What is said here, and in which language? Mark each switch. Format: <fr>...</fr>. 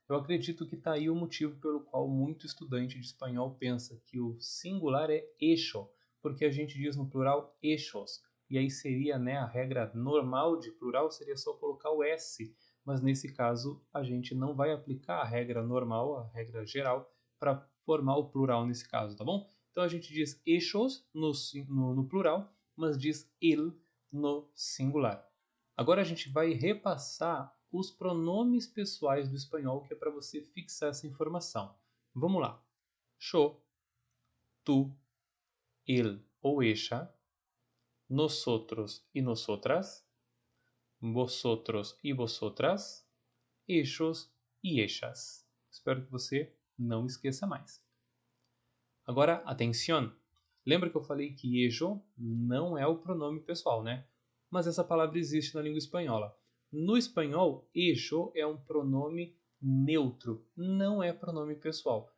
<pt>Eu acredito que está aí o motivo pelo qual muito estudante de espanhol pensa que o singular é eixo, porque a gente diz no plural eixos, e aí seria, né, a regra normal de plural seria só colocar o S, mas nesse caso a gente não vai aplicar a regra normal, a regra geral, para formar o plural nesse caso, tá bom? Então a gente diz eixos no plural, mas diz el no singular. Agora a gente vai repassar os pronomes pessoais do espanhol, que é para você fixar essa informação. Vamos lá.</pt> <es>Yo, tu, el</es> <pt>ou</pt> <es>ella, nosotros y nosotras, vosotros y vosotras, ellos y ellas.</es> <pt>Espero que você não esqueça mais. Agora, atenção! Lembra que eu falei que ello não é o pronome pessoal, né? Mas essa palavra existe na língua espanhola. No espanhol, ello é um pronome neutro, não é pronome pessoal.</pt>